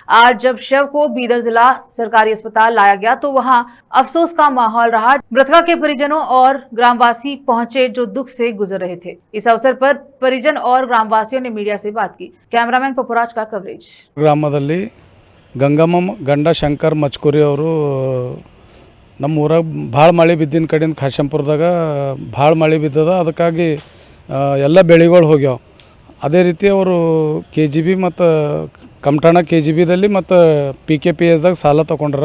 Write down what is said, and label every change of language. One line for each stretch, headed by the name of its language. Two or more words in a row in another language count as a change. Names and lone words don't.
Hindi: आज जब शव को बीदर जिला सरकारी अस्पताल लाया गया तो वहां अफसोस का माहौल रहा। मृतका के परिजनों और ग्रामवासी पहुंचे जो दुख से गुजर रहे थे। इस अवसर पर परिजन और ग्रामवासियों ने मीडिया से बात की। कैमरामैन पपुराज का कवरेज।
Kannada: ग्रामदल्ली गंगಮ್ಮ ಗಂಡ ಶಂಕರ್ ಮಚ್ಕುರಿ ಅವರು ನಮ್ಮ ಊರಾಗ ಭಾಳ ಮಳೆ ಬಿದ್ದಿನ ಕಡೆಯಿಂದ ಖಾಶಂಪುರದಾಗ ಭಾಳ ಮಳೆ ಬಿದ್ದದ, ಅದಕ್ಕಾಗಿ ಎಲ್ಲ ಬೆಳೆಗಳು ಹೋಗ್ಯಾವ. ಅದೇ ರೀತಿ ಅವರು KGB ಮತ್ತು ಕಮಟಾಣ KGBದಲ್ಲಿ ಮತ್ತು PKPSದಾಗ ಸಾಲ ತೊಗೊಂಡ್ರ.